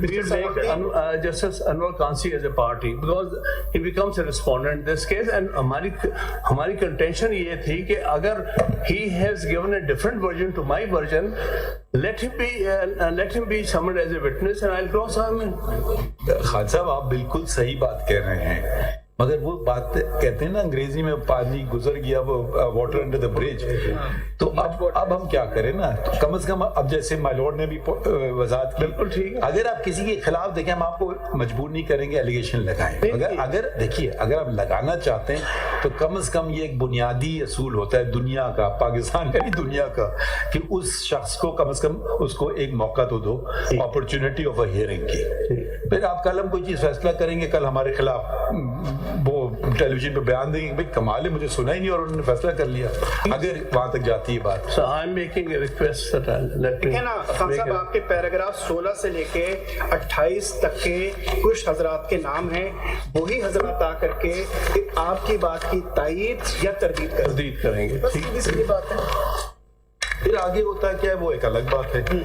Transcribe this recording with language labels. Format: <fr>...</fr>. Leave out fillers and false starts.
<en>We will make Justice Anwar Kansi as a party because he becomes a respondent in this case. And ہماری contention</en> <ur>یہ تھی کہ اگر</ur> <en>he has given a different version to my version, let him be summoned as a witness and I'll cross him in.</en> <ur>Khan صاحب آپ بالکل صحیح بات کہہ رہے ہیں, مگر وہ بات کہتے ہیں نا انگریزی میں, پانی گزر گیا وہ</ur> <en>Water under the bridge.</en> <ur>تو اب ہم کیا کریں نا, کم از کم اب جیسے مائی لارڈ نے بھی وضاحت کی, بالکل ٹھیک ہے, اگر آپ کسی کے خلاف دیکھیں, ہم آپ کو مجبور نہیں کریں گے ایلیگیشن لگائیں, اگر دیکھیے اگر آپ لگانا چاہتے ہیں تو کم از کم یہ ایک بنیادی اصول ہوتا ہے دنیا کا, پاکستان کا نہیں دنیا کا, کہ اس شخص کو کم از کم اس کو ایک موقع تو دو,</ur> <en>opportunity of a hearing</en> <ur>کی. پھر آپ کل ہم کوئی چیز فیصلہ کریں گے, کل ہمارے خلاف وہ ٹیلی ویژن پہ بیان دیں گے بھائی کمال ہے, مجھے سنا ہی نہیں اور انہوں نے فیصلہ کر لیا, اگر وہاں تک جاتی ہے بات.</ur> <en>So I'm making a request that</en> <ur>ٹھیک ہے نا خان صاحب, آپ کے پیراگراف 16 سے لے کے 28 تک کے کچھ حضرات کے نام ہیں, وہی حضرات آ کر کے آپ کی بات کی تائید یا تردید کریں گے. بس سیدھی سیدھی بات ہے. پھر آگے ہوتا ہے کیا ہے وہ ایک الگ بات ہے.</ur>